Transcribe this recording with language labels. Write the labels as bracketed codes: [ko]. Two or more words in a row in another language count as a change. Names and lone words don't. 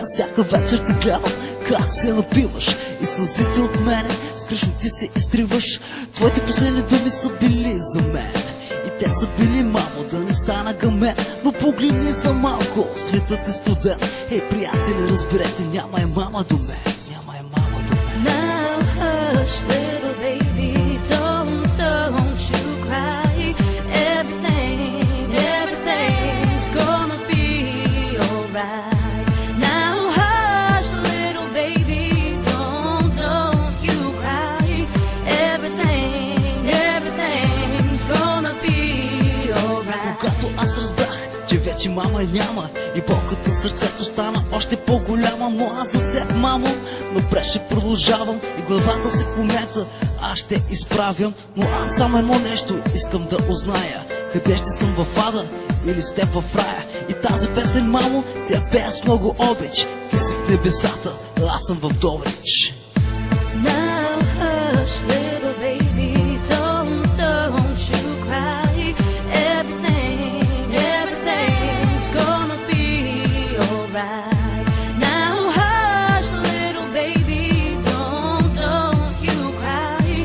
[bg] Всяка вечер те гледам как се напиваш и сълзите от мене скръшно ти се изтриваш. Твоите последни думи са били за мен и те са били, мамо, да не стана гъмен. Но погледни за малко, светът е студен. Ей, приятели, разберете, няма е мама до мен, няма е мама до мен. [en] Now hush, little baby, don't you cry. Everything's gonna be alright. Now hush, little baby, don't you cry. Everything's gonna be alright. [bg] Когато аз разбрах, че вече мама няма и болката сърцето стана още по-голяма, но аз за теб, мамо, напред ще продължавам и главата се помета, аз ще изправям. Но аз само едно нещо искам да узная: къде ще съм, в ада или с теб в рая? И тази песен, мамо, тя пее с много обич. Ти си в небесата, аз съм в Добрич. [en] Now hush, little baby, don't you cry. Everything's gonna be alright. Now hush, little baby, don't you cry.